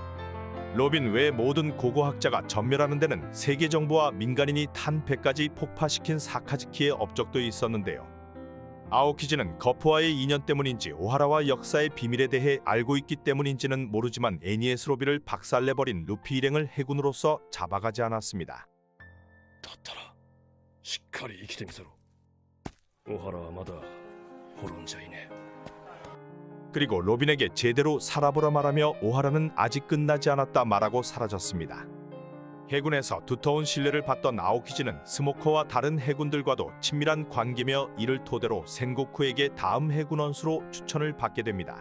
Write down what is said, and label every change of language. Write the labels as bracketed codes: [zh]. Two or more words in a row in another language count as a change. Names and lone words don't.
[ko] 로빈 외 모든 고고학자가 전멸하는 데는 세계 정부와 민간인이 탄 배까지 폭파시킨 사카즈키의 업적도 있었는데요. 아오키지는 거푸와의 인연 때문인지 오하라와 역사의 비밀에 대해 알고 있기 때문인지는 모르지만 애니에스 로비를 박살내버린 루피 일행을 해군으로서 잡아가지 않았습니다. [ja] だったらしっかり生きてみせろ。小原はまだ滅んじゃいねえ。 [ko] 그리고 로빈에게 제대로 살아보라 말하며 오하라는 아직 끝나지 않았다 말하고 사라졌습니다. 해군에서 두터운 신뢰를 받던 아오키지는 스모커와 다른 해군들과도 친밀한 관계며 이를 토대로 센고쿠에게 다음 해군 원수로 추천을 받게 됩니다.